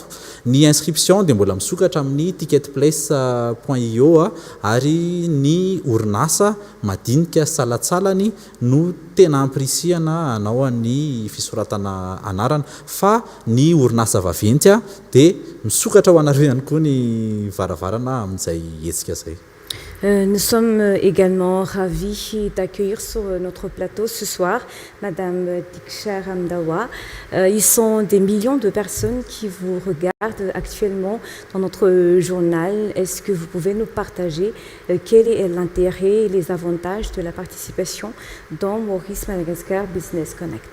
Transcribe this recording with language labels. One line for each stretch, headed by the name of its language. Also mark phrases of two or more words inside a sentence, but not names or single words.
Malagasy: Ny inscription dia mbola misokatra amin'ny ticketplace.io ary ny orinasa madinika salatsalany no tena amprisihana anao ny fisoratana anarana fa ny orinasa vaventy dia misokatra ho anareo ihany koa ny varavarana amin'izay etsika zay.
French: Nous sommes également ravis d'accueillir sur notre plateau ce soir Madame Diksha Ramdawa. Ils sont des millions de personnes qui vous regardent actuellement dans notre journal. Est-ce que vous pouvez nous partager quel est l'intérêt et les avantages de la participation dans Maurice Madagascar Business Connect?